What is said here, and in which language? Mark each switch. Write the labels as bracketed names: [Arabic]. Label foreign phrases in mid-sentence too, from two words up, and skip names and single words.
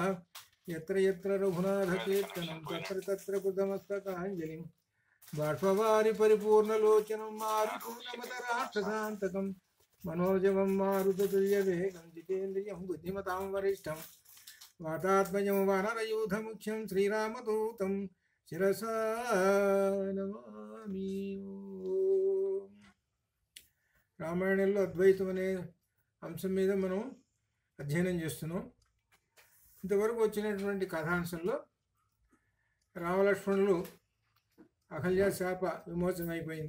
[Sanskrit] यत्र यत्र रघुनाथकीर्तनं तत्र तत्र कृतमस्तकाञ्जलिं बाष्पवारि परिपूर्णलोचनं मारुतोन्नमतराक्षसान्तकं मनोजवं मारुततुल्यवेगं जितेन्द्रियं बुद्धिमतां वरिष्ठं वातात्मजं वानरयूथमुख्यं श्रीरामदूतं शिरसा नमामि। [Telugu] రామాయణంలో అద్వైతం అనే అంశం మీద మనం అధ్యయనం చేస్తున్నాం. ఇంతవరకు వచ్చినటువంటి కథాంశంలో రామలక్ష్మణులు అహల్య శాప విమోచనం అయిపోయింది.